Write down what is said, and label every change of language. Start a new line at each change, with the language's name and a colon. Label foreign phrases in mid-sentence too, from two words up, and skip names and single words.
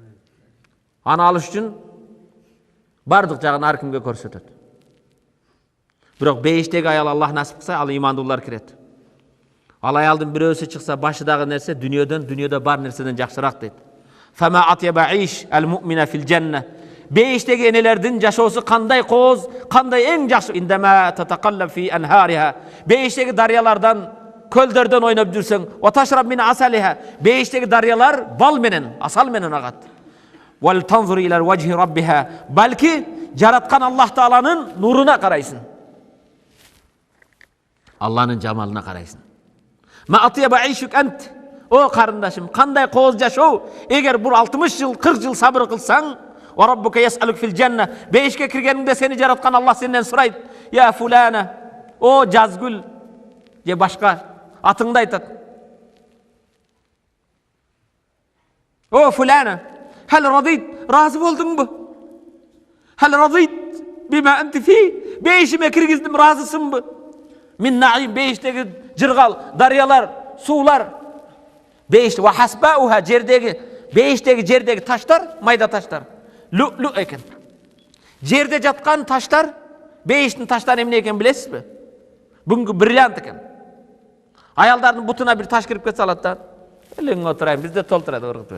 Kyrgyz: Аны алыш үчүн бардык жагын ар кимге көрсөтөт. Бирок бейиштеги аял Аллах насип кылса, ал имандуулар кирет. Ал аялдын бирөөсү чыкса, башыдагы нерсе дүнүйөдө бар нерседен жакшыраак дейт.
Arabic: فما أطيب عيش المؤمنة في الجنة. Бейиштеги энелердин жашоосу кандай кооз, кандай эң жакшы. عندما تتقلب في أنهارها.
Kyrgyz: Бейиштеги дарыялардан, көлдөрдөн ойноп жүрсөң,
Arabic: وتشرب من عسلها.
Kyrgyz: Бейиштеги дарыялар бал менен, асал менен агат.
Arabic: وتنظر إلى وجه ربها.
Kyrgyz: Балки жараткан Аллах Тааланын нуруна карайсың. Алланын жамалына карайсың.
Arabic: ما أطيب عيشك أنت.
Kyrgyz: О карындашым, кандай кооз жашоо. Эгер бул 60 жыл, 40 жыл сабыр кылсаң,
Arabic: وربك يسألك في الجنة.
Kyrgyz: Бейишке киргениңде сени жараткан Аллах сенден сурайт.
Arabic: يا فلانة.
Kyrgyz: О жазгүл. Же башка атыңды айтат. О фулана.
Arabic: هل رضيت,
Kyrgyz: разы болдуңбу?
Arabic: هل رضيت بما أنت في?
Kyrgyz: Бейишиме киргиздим, разысыңбы?
Arabic: من نعيم,
Kyrgyz: бейиштеги жыргал, дарыялар, суулар. Бейиш
Arabic: وحصباؤها,
Kyrgyz: жердеги таштар, майда таштар. Лу экен. Жерде жаткан таштар, бейиштин таштары эмне экен билесизби? Бүгүнкү бриллиант экен. Аялдардын бутуна бир таш кирип кетсе алат да, элең отурайын, бизде толтурат, ыргытып берет.